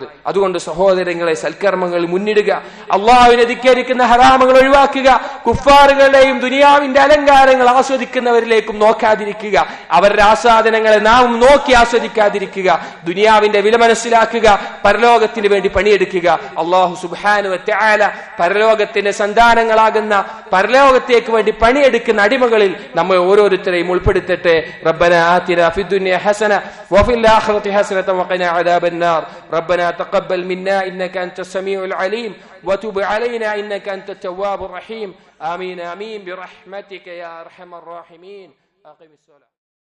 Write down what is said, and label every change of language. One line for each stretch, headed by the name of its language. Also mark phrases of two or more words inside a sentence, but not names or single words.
Malayalam: അതുകൊണ്ട് സഹോദരങ്ങളെ, സൽക്കർമ്മങ്ങൾ മുന്നിടുക, അള്ളാഹുവിനെ ധിക്കരിക്കുന്ന ഹറാമുകൾ ഒഴിവാക്കുക, കുഫാറുകളുടെയും ദുനിയാവിന്റെ അലങ്കാരങ്ങൾ ആസ്വദിക്കുന്നവരിലേക്കും നോക്കാതിരിക്കുക, അവരുടെ ആസ്വാദനങ്ങളെ നാം നോക്കി ആസ്വദിക്കാതിരിക്കുക, ദുനിയാവിന്റെ വില മനസ്സിലാക്കുക, പരലോകത്തിന് വേണ്ടി പണിയെടുക്കുക.
Arabic: الله سبحانه وتعالى
Malayalam: പരലോകത്തിന്റെ സന്താനങ്ങളാകുന്ന, പരലോകത്തേക്ക് വേണ്ടി പണിയെടുക്കുന്ന അടിമകളിൽ നമ്മെ ഓരോരുത്തരെയും ഉൾപ്പെടുത്തട്ടെ.
Arabic: ربنا آتنا في الدنيا حسنة وفي الآخرة حسنة وقنا عذاب النار. ربنا تقبل منا إنك أنت السميع العليم وتب علينا إنك أنت التواب الرحيم. آمين آمين برحمتك يا أرحم الراحمين. أقم الصلاة.